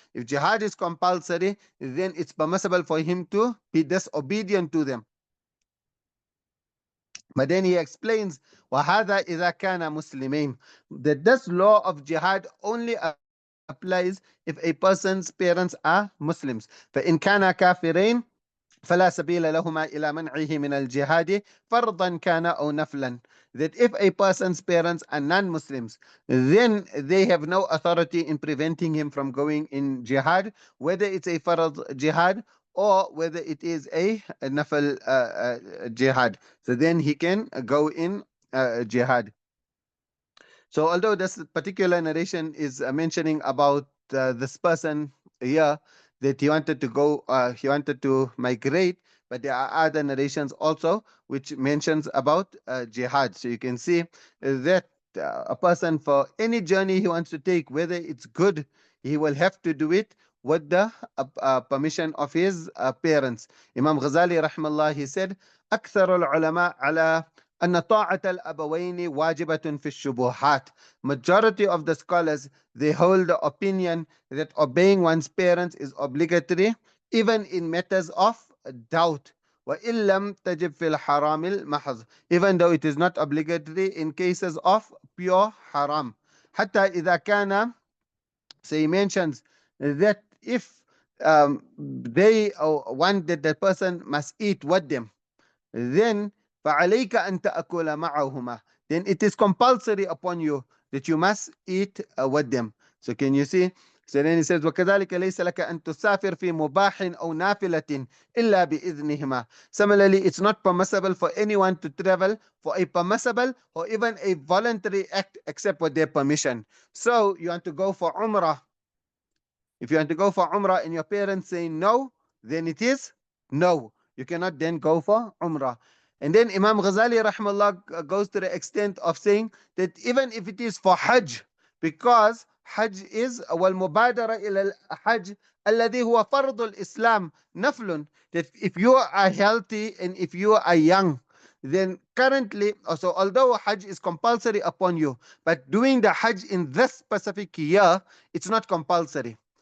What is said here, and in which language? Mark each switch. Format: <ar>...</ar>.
<en>If jihad is compulsory, then it's permissible for him to be disobedient to them. But then he explains,</en> <ar>وَهَذَا إِذَا كَانَ مُسْلِمِينَ,</ar> <en>that this law of jihad only applies if a person's parents are Muslims.</en> <ar>فإن كان كافرين فلا سبيل لهما إلى منعه من الجهاد فرضا كان أو نفلا.</ar> <en>That if a person's parents are non-Muslims, then they have no authority in preventing him from going in jihad, whether it's a farad jihad or whether it is a nafal jihad. So then he can go in jihad. So although this particular narration is mentioning about this person here, that he wanted to go, he wanted to migrate, but there are other narrations also which mentions about jihad. So you can see that a person, for any journey he wants to take, whether it's good, he will have to do it with the permission of his parents.</en> <ar>Imam Ghazali rahmallah,</ar> <en>he said,</en> <ar>أكثر العلماء على أن طاعة الأبوين واجبة في الشبهات.</ar> <en>Majority of the scholars, they hold the opinion that obeying one's parents is obligatory even in matters of doubt.</en> <ar>وإن لم تجب في الحرام المحض,</ar> <en>even though it is not obligatory in cases of pure haram.</en> <ar>حتى إذا كان,</ar> <en>so he mentions that if they want that the person must eat with them, then</en> <ar>فَعَلَيْكَ أَن تَأْكُلَ مَعَهُمَا,</ar> <en>then it is compulsory upon you that you must eat with them. So can you see? So then he says,</en> <ar>وَكَذَلِكَ لَيْسَ لَكَ أَن تُسَافِرْ فِي مُبَاحٍ أَوْ نَافِلَةٍ إِلَّا بِإِذْنِهِمَا.</ar> <en>Similarly, it's not permissible for anyone to travel for a permissible or even a voluntary act except with their permission. So you want to go for Umrah. If you want to go for Umrah and your parents say no, then it is no. You cannot then go for Umrah. And then Imam Ghazali rahmallah goes to the extent of saying that even if it is for Hajj, because Hajj is</en> <ar>wal-mubadara ila al-Hajj alladhi huwa fard al-Islam naflun,</ar> <en>that if you are healthy and if you are young, then currently, also although Hajj is compulsory upon you, but doing the Hajj in this specific year, it's not compulsory.</en>